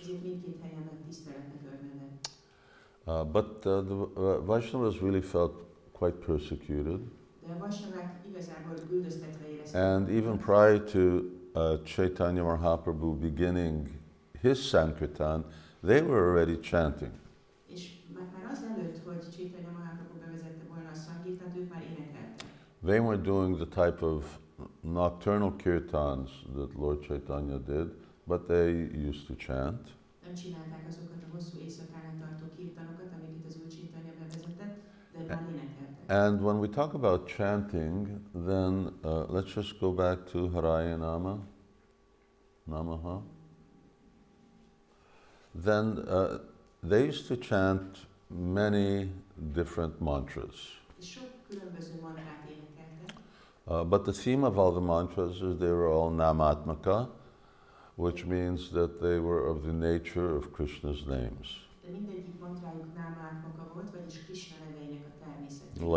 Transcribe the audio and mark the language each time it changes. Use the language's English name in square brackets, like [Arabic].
[Hungarian] Ezért mindkét helyen nagy tiszteletnek örvendett. [English] But the Vaishnavas really felt quite persecuted. [Hungarian] De a vaisnavák igazából üldöztetve érezték. [English] And even prior to Caitanya Mahaprabhu beginning his Sankirtan, they were already chanting. [Hungarian] És már az előtt, hogy Caitanya Mahaprabhu bevezette volna a Sankirtant, ők már énekeltek. [English] They weren't doing the type of nocturnal kirtans that Lord Caitanya did, but they used to chant. [Hungarian] Nem csinálták azokat a hosszú éjszakán át tartó kirtanokat, amiket az Úr Caitanya bevezetett, de már énekeltek. [English] And when we talk about chanting, then let's just go back to Haraya Namaha. Then they used to chant many different mantras. [Hungarian] És sok különböző mantrát énekeltek. [English] But the theme of all the mantras is they were all namatmaka, which means that they were of the nature of Krishna's names. [Hungarian] De mindegyik mantrájuk námátmaka volt, vagyis Krishna neveinek a természete.